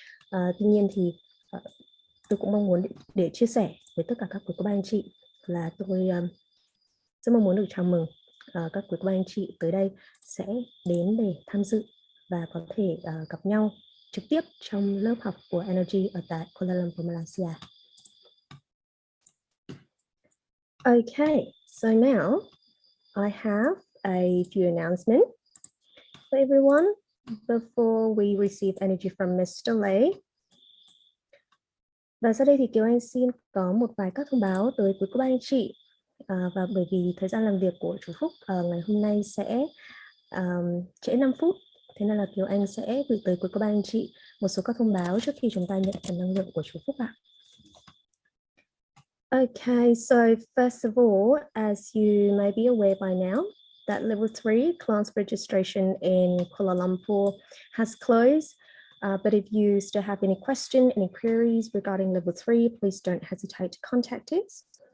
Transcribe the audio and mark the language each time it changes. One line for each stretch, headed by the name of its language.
Vietnamese: Tuy nhiên thì tôi cũng mong muốn để chia sẻ với tất cả các quý cô bác anh chị là tôi rất mong muốn được chào mừng các quý cô bác anh chị tới đây sẽ đến để tham dự và có thể gặp nhau trực tiếp trong lớp học của Energy ở tại Kuala Lumpur, Malaysia.
English: Okay, so now I have a few announcements for everyone before we receive energy from Mr. Lay.
Vietnamese: Và sau đây thì Kiều Anh xin có một vài các thông báo tới quý cô bác anh chị. Và bởi vì thời gian làm việc của chú Phúc ngày hôm nay sẽ trễ 5 phút, thế nên là Kiều Anh sẽ gửi tới quý cô bác anh chị một số các thông báo trước khi chúng ta nhận phần năng lượng của chú Phúc ạ.
English: Okay, so first of all, as you may be aware by now, that level 3 class registration in Kuala Lumpur has closed. But if you still have any questions, any queries regarding level 3, please don't hesitate to contact us.